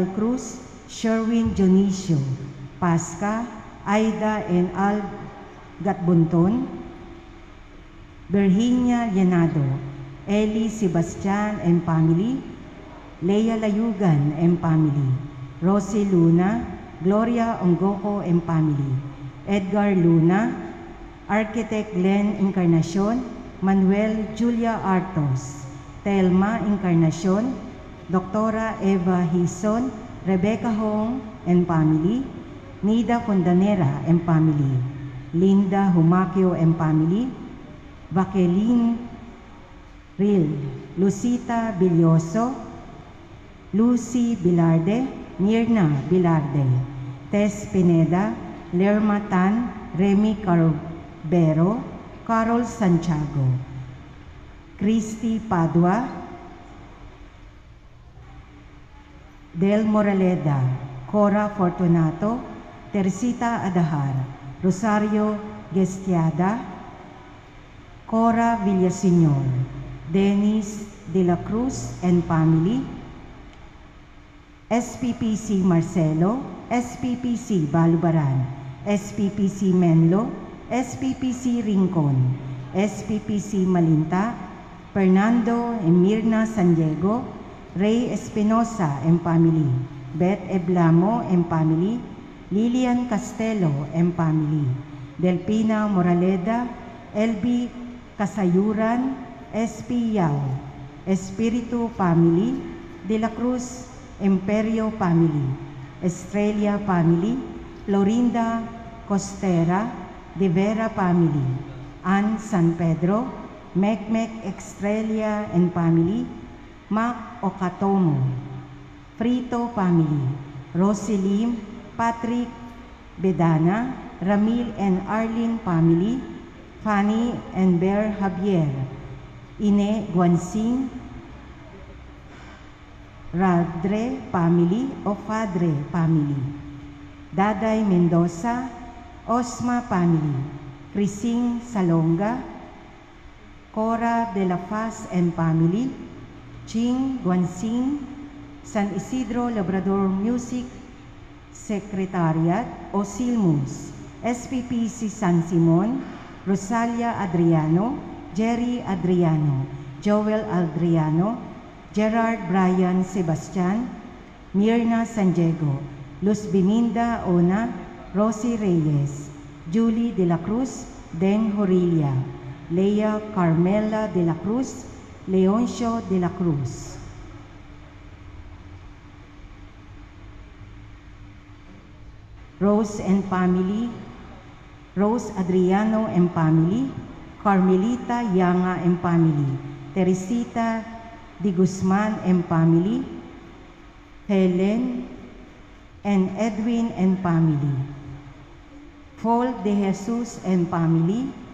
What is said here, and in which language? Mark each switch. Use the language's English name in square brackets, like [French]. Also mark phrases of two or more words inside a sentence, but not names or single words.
[English] Cruz, Sherwin Dionisio, Pasca, Aida and Al Gatbunton, Virginia Llenado, Eli Sebastian and family, Leia Layugan and family, Rosie Luna, Gloria Ongoko and family, Edgar Luna, Architect Glenn Encarnacion, Manuel Julia Artos, Telma Encarnacion, Doctora Eva Hison, Rebecca Hong and family, Nida Fondanera and family, Linda Humaquio and family, Vaqueline Ril, Lucita Bilyoso, Lucy Bilarde, Mirna Bilarde, Tess Pineda, Lerma Tan, Remy Carbero, Carol Santiago, Christy Padua, Del Moraleda, Cora Fortunato, Teresita Adahar, Rosario Gestiada, Cora Villaseñor, Dennis De La Cruz and family, SPPC Marcelo, SPPC Balubaran, SPPC Menlo, SPPC Rincon, SPPC Malinta, Fernando and Mirna San Diego, Ray Espinosa and family, Beth Eblamo and family, Lilian Castelo and family, Delpina Moraleda, LB Kasayuran, SP Yao, Espiritu family, De La Cruz Imperio family, Estrella family, Florinda Costera, De Vera family, Ann San Pedro, Mekmek Estrella and family, Mac Okatomo, Frito family, Roselim, Patrick Bedana, Ramil and Arlene family, Fanny and Bear Javier, Ine Guansing, Radre family o Padre family, Daday Mendoza, Osma family, Crising Salonga, Cora de la Paz and family, Ching Guansing, San Isidro Labrador Music Secretariat o Silmus, SPPC San Simon, Rosalia Adriano, Jerry Adriano, Joel Adriano, Gerard Brian Sebastian, Mirna San Diego, Luz Biminda Ona, Rosie Reyes, Julie De La Cruz, Den Horilia, Leia Carmela De La Cruz, Leoncio De La Cruz. Rose and family, Rose Adriano and family, Carmelita Yanga and family, Teresita Di Guzman and family, Helen and Edwin and family, Paul De Jesus and family,